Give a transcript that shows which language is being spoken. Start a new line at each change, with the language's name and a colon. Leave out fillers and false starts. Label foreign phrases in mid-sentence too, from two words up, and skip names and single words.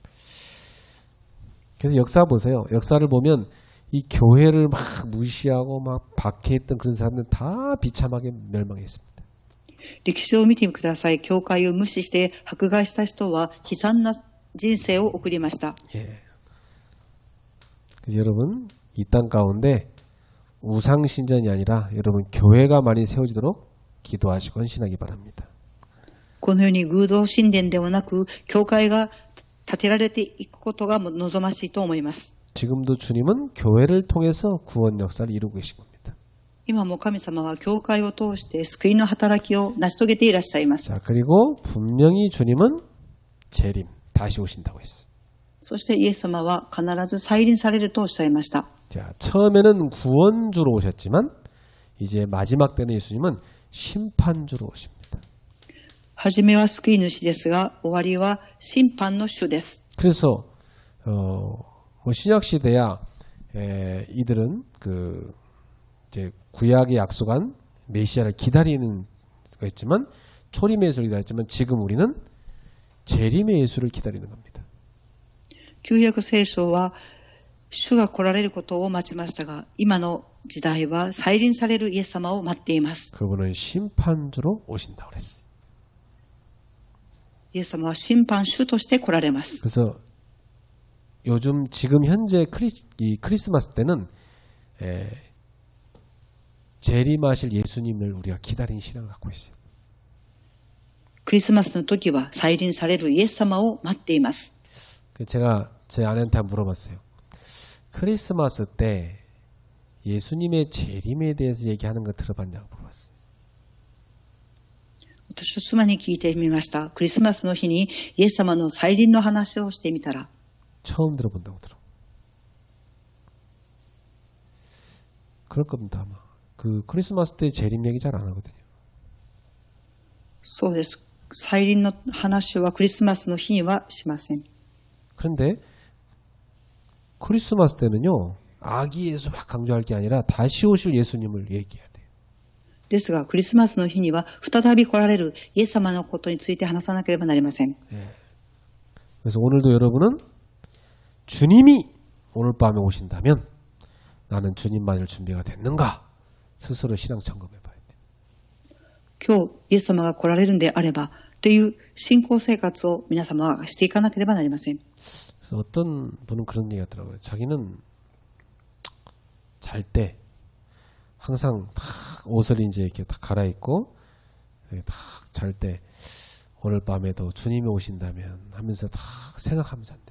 Korean: 그래서 역사 보세요. 역사를 보면 이 교회를 막 무시하고 막 박해했던 그런 사람들은 다 비참하게 멸망했습니다.
Japanese: 歴史を見てください。教会を無視して迫害した人は悲惨な人生を送りました。
Korean: 예. 그래서 여러분 이 땅 가운데 우상 신전이 아니라 여러분 교회가 많이 세워지도록 기도하시고 헌신하기 바랍니다.
Japanese: このように偶像神殿ではなく教会が建てられていくことが望ましいと思います。
Korean: 지금도 주님은 교회를 통해서 구원 역사를 이루고 계신 겁니다.
Japanese: 今も神様は教会を通して救いの働きを成し遂げていらっしゃいます。
Korean: 자, 그리고 분명히 주님은 재림 다시 오신다고 했어요.
Japanese: そしてイエス様は必ず再臨されるとおっしゃいました。
Korean: 자, 처음에는 구원주로 오셨지만 이제 마지막 때는 예수님은 심판주로 오십니다.
Japanese: 初めは救い主ですが、終わりは審判の主です。
Korean: 그래서 신약 시대야 이들은 이제 구약에 약속한 메시아를 기다리는 거 있지만 초림의 예수를 기다렸지만 지금 우리는 재림의 예수를 기다리는 겁니다.
Japanese: 旧約聖書は主が来られることを待ちましたが、今の時代は再臨されるイエス様を待っています。
Korean: 그분은 심판주로 오신다고 그랬어요.
Japanese: イエス様は審判主として来られます。
Korean: 그래서 지금 현재 크리스마스 때는 재림하실 예수님을 우리가 기다리는 신앙을 갖고 있어요.
Japanese: クリスマスの時は再臨されるイエス様を待っています。
Korean: 제가 제 아내한테 물어봤어요. 크리스마스 때 예수님의 재림에 대해서 얘기하는 거 들어봤냐고 물어봤어요.
Japanese: 私は妻に聞いてみました。クリスマスの日にイエス様の再臨の話をしてみたら、
Korean: 처음 들어본다고 들어. 그럴 겁니다 아마. 크리스마스 때 재림 얘기 잘 안 하거든요.
Japanese: そうです。再臨の話はクリスマスの日にはしません。
Korean: 그런데 크리스마스 때는요. 아기 예수 막 강조할 게 아니라 다시 오실 예수님을 얘기해야 돼요.
Japanese: ですが、クリスマスの日には再び来られるイエス様のことについて話さなければなりません。
Korean: 그래서 오늘도 여러분은 주님이 오늘 밤에 오신다면 나는 주님 맞을 준비가 됐는가? 스스로 신앙 점검해 봐야 돼요.
Japanese: 今日イエス様が来られるんであればという信仰生活を皆様はしていかなければなりません。
Korean: 그래서 어떤 분은 그런 얘기 하더라고요. 자기는 잘 때 항상 딱 옷을 이제 이렇게 딱 갈아입고 딱 잘 때 오늘 밤에도 주님이 오신다면 하면서 딱 생각하면 잔대요.